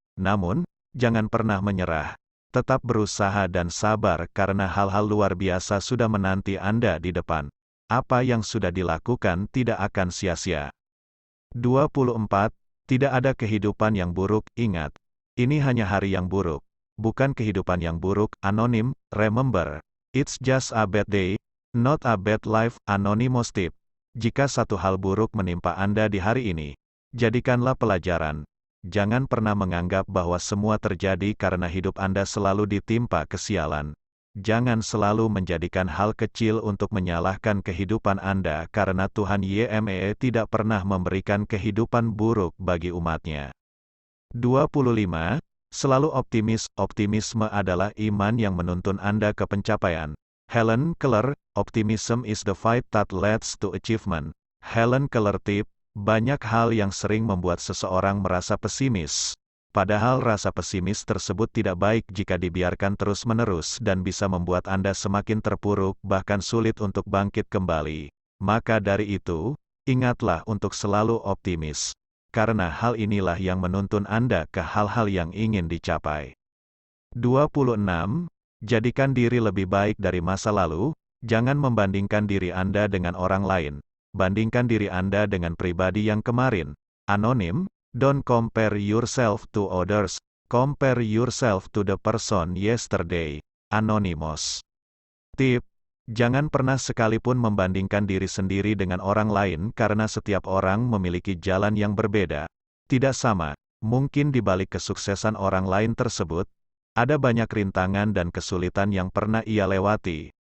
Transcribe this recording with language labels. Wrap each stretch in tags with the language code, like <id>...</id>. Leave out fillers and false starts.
<id>Namun, jangan pernah menyerah. Tetap berusaha dan sabar karena hal-hal luar biasa sudah menanti Anda di depan. Apa yang sudah dilakukan tidak akan sia-sia. 24. Tidak ada kehidupan yang buruk, ingat. Ini hanya hari yang buruk. Bukan kehidupan yang buruk, anonim,</id> <en>remember. It's just a bad day, not a bad life, anonymous tip.</en> <id>Jika satu hal buruk menimpa Anda di hari ini, jadikanlah pelajaran. Jangan pernah menganggap bahwa semua terjadi karena hidup Anda selalu ditimpa kesialan. Jangan selalu menjadikan hal kecil untuk menyalahkan kehidupan Anda karena Tuhan YMEE tidak pernah memberikan kehidupan buruk bagi umatnya. 25. Selalu optimis. Optimisme adalah iman yang menuntun Anda ke pencapaian.</id> <en>Helen Keller, optimism is the fight that leads to achievement.</en> <id>Helen Keller tip, banyak hal yang sering membuat seseorang merasa pesimis. Padahal rasa pesimis tersebut tidak baik jika dibiarkan terus-menerus dan bisa membuat Anda semakin terpuruk bahkan sulit untuk bangkit kembali. Maka dari itu, ingatlah untuk selalu optimis. Karena hal inilah yang menuntun Anda ke hal-hal yang ingin dicapai. 26. Jadikan diri lebih baik dari masa lalu, jangan membandingkan diri Anda dengan orang lain. Bandingkan diri Anda dengan pribadi yang kemarin.</id> <en>Anonim, don't compare yourself to others, compare yourself to the person yesterday. Anonymous.</en> <id>Tip, jangan pernah sekalipun membandingkan diri sendiri dengan orang lain karena setiap orang memiliki jalan yang berbeda. Tidak sama, mungkin di balik kesuksesan orang lain tersebut, ada banyak rintangan dan kesulitan yang pernah ia lewati.</id>